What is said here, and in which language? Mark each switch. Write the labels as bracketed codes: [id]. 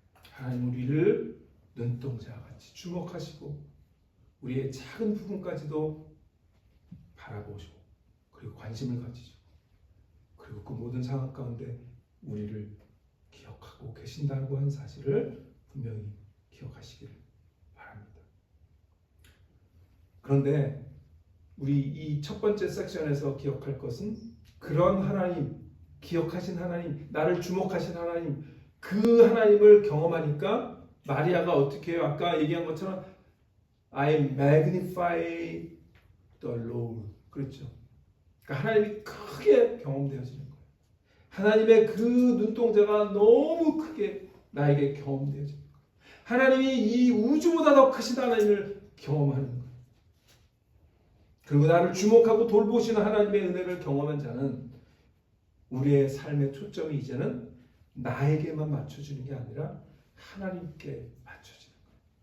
[ko] 하나님 우리를 눈동자와 같이 주목하시고 우리의 작은 부분까지도 바라보시고, 그리고 관심을 가지시고, 그리고 그 모든 상황 가운데 우리를 기억하고 계신다고 하는 사실을 분명히 기억하시기를 바랍니다. 그런데 우리 이 첫 번째 섹션에서 기억할 것은, 그런 하나님, 기억하신 하나님, 나를 주목하신 하나님, 그 하나님을 경험하니까 마리아가 어떻게 해요? 아까 얘기한 것처럼 [en] I magnify the Lord. [ko] 그렇죠. 그러니까 하나님이 크게 경험되어지는 거예요. 하나님의 그 눈동자가 너무 크게 나에게 경험되어지는 거예요. 하나님이 이 우주보다 더 크신 하나님을 경험하는 거예요. 그리고 나를 주목하고 돌보시는 하나님의 은혜를 경험한 자는 우리의 삶의 초점이 이제는 나에게만 맞춰지는 게 아니라 하나님께 맞춰지는 거예요.